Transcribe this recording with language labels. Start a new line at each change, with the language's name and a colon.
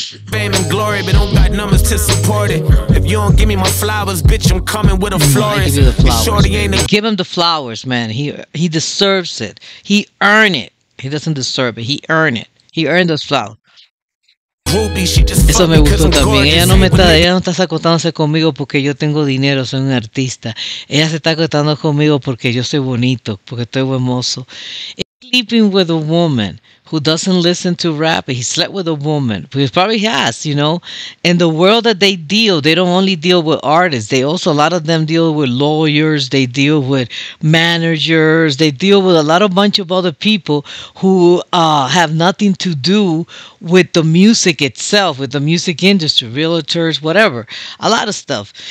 English: Fame and glory, but don't got numbers to support it. If you don't give me my flowers, bitch, I'm coming with a florist. Give you the flowers. Shorty ain't a Give him the flowers, man. He deserves it. He earned it. He doesn't deserve it. He earned it. He earned those flowers.
Spanish: Eso me gustó también. Ella no está acostándose conmigo porque yo tengo dinero, soy un artista. Ella se está acostando conmigo porque yo soy bonito, porque estoy hermoso.
English: Sleeping with a woman who doesn't listen to rap. He slept with a woman, because probably has, In the world that they don't only deal with artists. They also, a lot of them deal with lawyers. They deal with managers. They deal with bunch of other people who have nothing to do with the music itself, with the music industry, realtors, whatever. A lot of stuff.